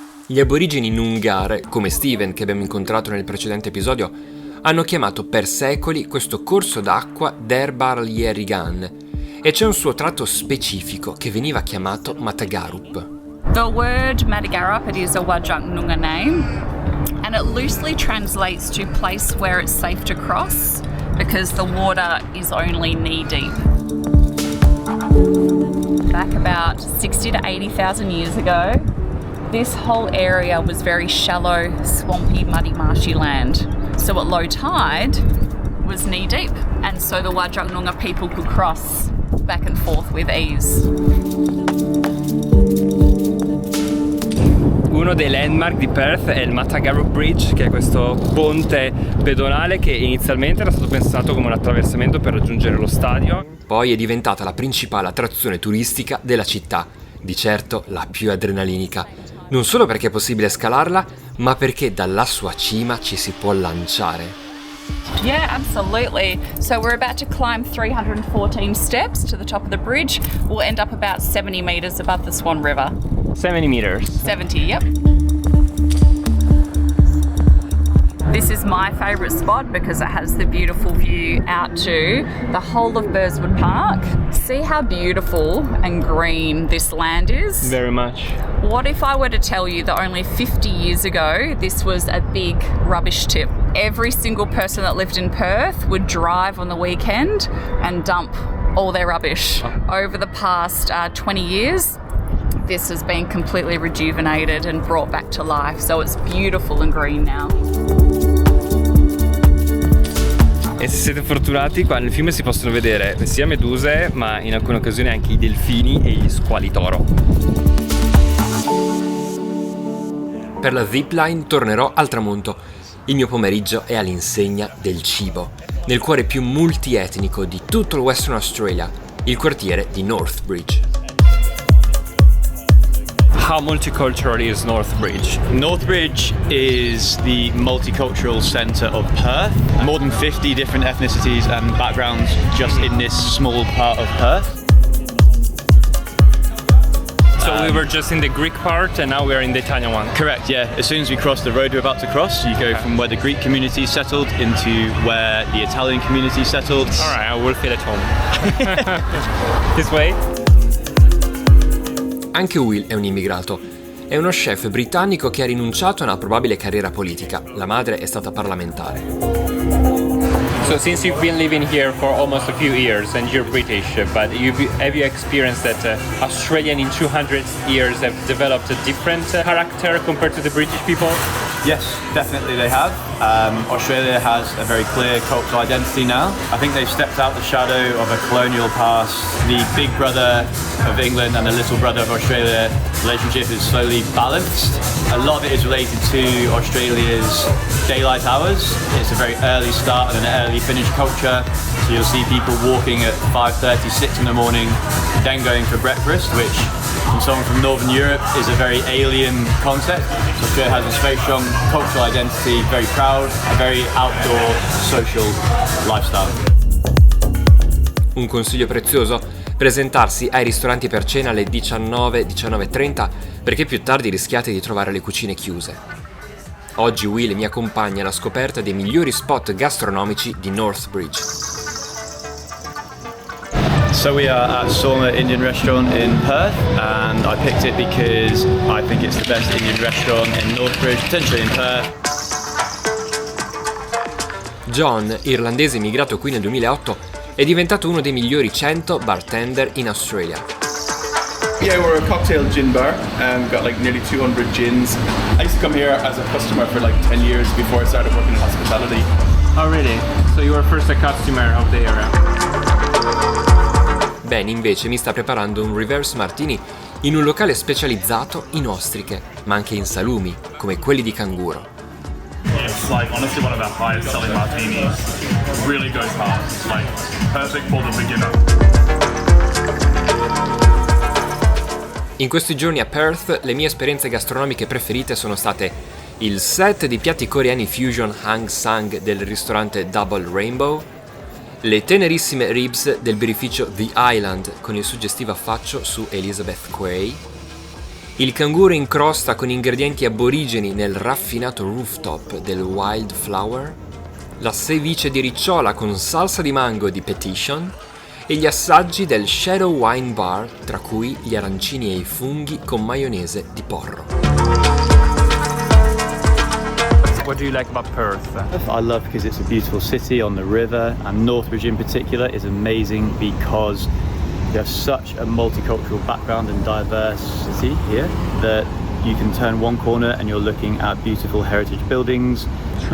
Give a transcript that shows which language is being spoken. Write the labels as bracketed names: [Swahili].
[Italian] Gli aborigeni Noongar, come Steven che abbiamo incontrato nel precedente episodio, hanno chiamato per secoli questo corso d'acqua Derbarl Yerrigan, e c'è un suo tratto specifico che veniva chiamato Matagarup. [English] The word Matagarup, it is a Wadjuk Noongar name, and it loosely translates to place where it's safe to cross because the water is only knee deep. Back about 60 to 80,000 years ago, this whole area was very shallow, swampy, muddy, marshy land. So at low tide was knee deep, and so the Wadjuk Noongar people could cross back and forth with ease. [Italian] Uno dei landmark di Perth è il Matagarup Bridge, che è questo ponte pedonale che inizialmente era stato pensato come un attraversamento per raggiungere lo stadio. Poi è diventata la principale attrazione turistica della città, di certo la più adrenalinica, non solo perché è possibile scalarla, ma perché dalla sua cima ci si può lanciare. [English] Yeah, absolutely. So we're about to climb 314 steps to the top of the bridge. We'll end up about 70 meters above the Swan River. 70 meters. 70, yep. This is my favourite spot because it has the beautiful view out to the whole of Burswood Park. See how beautiful and green this land is? Very much. What if I were to tell you that only 50 years ago this was a big rubbish tip? Every single person that lived in Perth would drive on the weekend and dump all their rubbish. Over the past 20 years, this has been completely rejuvenated and brought back to life, so it's beautiful and green now. [Italian] E se siete fortunati, qua nel fiume si possono vedere sia meduse, ma in alcune occasioni anche i delfini e gli squali toro. Per la zipline tornerò al tramonto. Il mio pomeriggio è all'insegna del cibo, nel cuore più multietnico di tutto il Western Australia, il quartiere di Northbridge. [English] how multicultural is Northbridge? Northbridge is the multicultural centre of Perth. More than 50 different ethnicities and backgrounds just in this small part of Perth. So we were just in the Greek part and now we're in the Italian one. Correct, yeah. As soon as we cross the road we're about to cross, you go from where the Greek community settled into where the Italian community settled. Alright, I will feel at home. This way? [Italian] Anche Will è un immigrato. È uno chef britannico che ha rinunciato a una probabile carriera politica. La madre è stata parlamentare. [English] So since you've been living here for almost a few years and you're British, but have you experienced that Australian in 200 years have developed a different character compared to the British people? Yes, definitely they have. Australia has a very clear cultural identity now. I think they've stepped out the shadow of a colonial past. The big brother of England and the little brother of Australia relationship is slowly balanced. A lot of it is related to Australia's daylight hours. It's a very early start and an early finish culture. So you'll see people walking at 5:30, 6 in the morning, then going for breakfast, which from someone from Northern Europe is a very alien concept. So Australia has this very strong cultural identity, very proud, a very outdoor, social lifestyle. [Italian] Un consiglio prezioso? Presentarsi ai ristoranti per cena alle 19:30 perché più tardi rischiate di trovare le cucine chiuse. Oggi Will mi accompagna alla scoperta dei migliori spot gastronomici di Northbridge. [English] So we are at Sorma Indian Restaurant in Perth, and I picked it because I think it's the best Indian restaurant in Northbridge, potentially in Perth. [Italian] John, irlandese immigrato qui nel 2008, è diventato uno dei migliori 100 bartender in Australia. [English] Yeah, we're a cocktail gin bar and we've got like nearly 200 gins. I used to come here as a customer for like 10 years before I started working in hospitality. Oh really? So you were first a customer of the area? [Italian] Ben invece mi sta preparando un reverse martini in un locale specializzato in ostriche, ma anche in salumi, come quelli di canguro. [English] It's like honestly one of our highest selling martinis. Really goes hard. Like perfect for the beginner. [Italian] In questi giorni a Perth le mie esperienze gastronomiche preferite sono state il set di piatti coreani fusion Hang Sang del ristorante Double Rainbow, le tenerissime ribs del birrificio The Island con il suggestivo affaccio su Elizabeth Quay, il canguro in crosta con ingredienti aborigeni nel raffinato rooftop del Wildflower, la ceviche di ricciola con salsa di mango di Petition e gli assaggi del Shadow Wine Bar, tra cui gli arancini e i funghi con maionese di porro. [English] What do you like about Perth? I love because it's a beautiful city on the river, and Northbridge in particular is amazing because you have such a multicultural background and diversity here that you can turn one corner and you're looking at beautiful heritage buildings. Sure.